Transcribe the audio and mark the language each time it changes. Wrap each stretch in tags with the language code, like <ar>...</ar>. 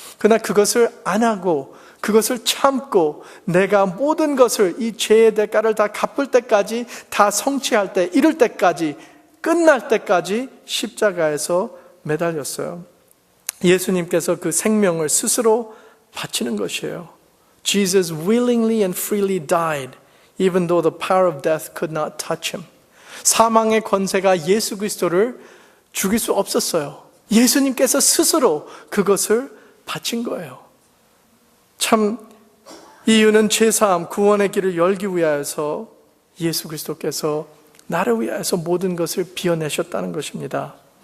<ko>그러나 그것을 안 하고 그것을 참고 내가 모든 것을 이 죄의 대가를 다 갚을 때까지, 다 성취할 때, 이룰 때까지, 끝날 때까지 십자가에서 매달렸어요. 예수님께서 그 생명을 스스로 바치는 것이에요.</ko> <en>Jesus willingly and freely died, even though the power of death could not touch him.</en> <ko>사망의 권세가 예수 그리스도를 죽일 수 없었어요. 예수님께서 스스로 그것을 바친 거예요. 참 이유는 죄사함, 구원의 길을 열기 위하여서 예수 그리스도께서 나를 위하여서 모든 것을 비워내셨다는 것입니다.</ko>